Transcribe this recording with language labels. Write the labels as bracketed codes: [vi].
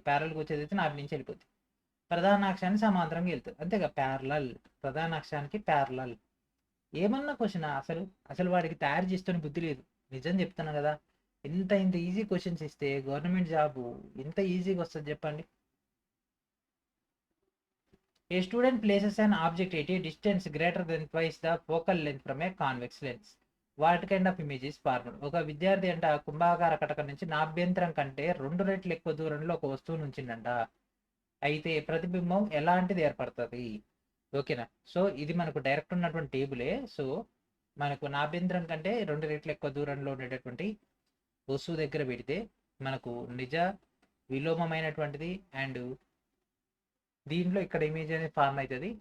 [te] ప్యారల్గా వచ్చేది అయితే నాభి నుంచి వెళ్ళిపోద్ది. ప్రధానాక్షానికి సమాంతరంగా వెళ్తుంది, అంతేగా. Parallel, ప్రధానాక్షానికి parallel. ఏమన్నా క్వశ్చన్ అసలు వాడికి తయారు చేస్తున్న బుద్ధి లేదు. నిజం చెప్తున్నా కదా, ఇంత ఇంత ఈజీ క్వశ్చన్స్ ఇస్తే గవర్నమెంట్ జాబ్ ఎంత ఈజీగా వస్తుంది చెప్పండి. [en] A student places an object at a distance greater than twice the focal length from a convex lens. What kind of image is formed? [te] ఒక విద్యార్థి అంట కుంభాకార కటకం నుంచి నాభ్యంతరం కంటే 2 రెట్లు ఎక్కువ దూరంలో ఒక వస్తువును ఉంచిండంట. అయితే ప్రతిబింబం ఎలాంటిది ఏర్పడుతుంది? ఓకేనా. సో ఇది మనకు డైరెక్ట్ ఉన్నటువంటి టేబులే. సో మనకు నాభ్యంతరం కంటే 2 రెట్లు ఎక్కువ దూరంలో ఉండేటటువంటి వస్తువు దగ్గర పెడితే మనకు నిజ విలోమమైనటువంటిది అండ్ దీంట్లో ఇక్కడ ఇమేజ్ అనేది ఫార్మ్ అవుతుంది.